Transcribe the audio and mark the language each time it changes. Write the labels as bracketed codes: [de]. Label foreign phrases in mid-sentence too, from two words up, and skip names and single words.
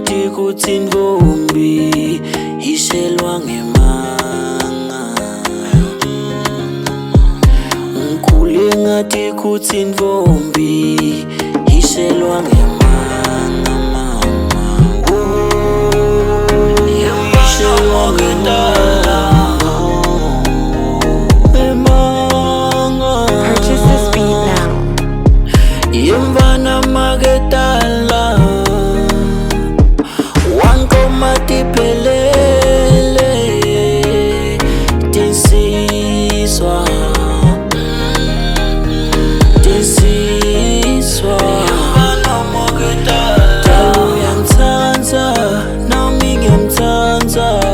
[ss] kutsi intfombi ishelwa ngemanga. Ngikhule ngathi kutsi intfombi ishelwa ngemanga. Ishelwa ngemanga. [en] Purchase this beat now. [ss] Yemvana maketala wankoma tiphelele tinsiswa Yemvana maketala Dala uyangitsandza nami ngiyamtsandza.